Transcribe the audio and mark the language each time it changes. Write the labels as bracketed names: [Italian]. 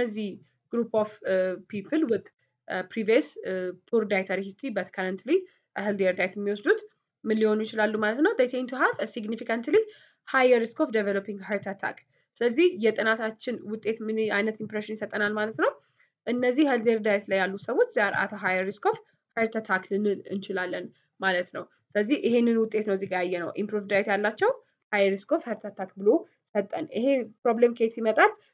[Amharic] እነዚህ ግሩፕ ኦፍ ፒፕል [English] with previous poor dietary history but currently a healthier diet [Amharic] የሚወስዱት ምን ሊሆኑ ይችላሉ ማለት ነው? [English] they tend to have a significantly higher risk of developing heart attack. [Amharic] ስለዚህ የጥናታችን ውጤት ምን አይነት ኢምፕሬሽን ይሰጠናል ማለት ነው? እነዚህ healthier diet ላይ ያሉ ሰዎች [English] they are at a higher risk of heart attack [Amharic] ልንል እንችላለን ማለት ነው። ስለዚህ ይሄንን ውጤት ነው እዚህ ጋር ያየነው። ኢምፕሩቭድ ዳይት ያላቸው [English] high risk of heart attack [Amharic] ብሎ ሰጠን። ይሄ ፕሮብሌም ከየት ይመጣል?